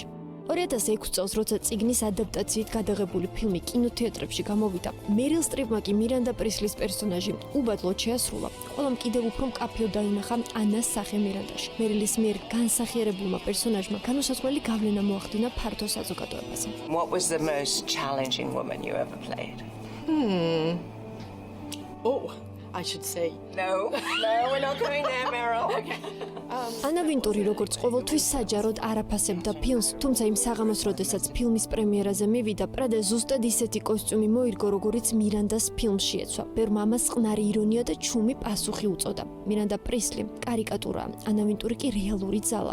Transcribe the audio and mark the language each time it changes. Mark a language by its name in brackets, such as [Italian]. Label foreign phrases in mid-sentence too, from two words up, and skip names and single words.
[Georgian] 2006 წელს, როცა წიგნის ადაპტაციით გადაღებული ფილმი კინოთეატრებში გამოვიდა, მერილ სტრიპმა კი მირანდა პრისლის პერსონაჟი უბადლოდ შეასრულა. ყველამ კიდევ უფრო მკაფიოდ დაინახა ანას სახე მირანდაში. მერილის მიერ განსახიერებულმა პერსონაჟმა განუსაზღვრელი გავლენა მოახდინა ფართო საზოგადოებაზე. [English] What was the most challenging woman you ever played? Oh, I should say. No, we're not going there, Meryl. [Georgian] ანა ვინტური როგორც ყოველთვის საჯაროდ არაფასებდა ფილმს, თუმცა იმ საღამოს, როდესაც ფილმის პრემიერაზე მივიდა, პრადა ზუსტად ისეთი კოსტიუმი მოირგო, როგორიც მირანდას ფილმში ეცვა. ბერმა ამას წყნარი ირონია და ჩუმი პასუხი უწოდა. მირანდა პრისლი კარიკატურაა, ანა ვინტური კი რეალური ძალა.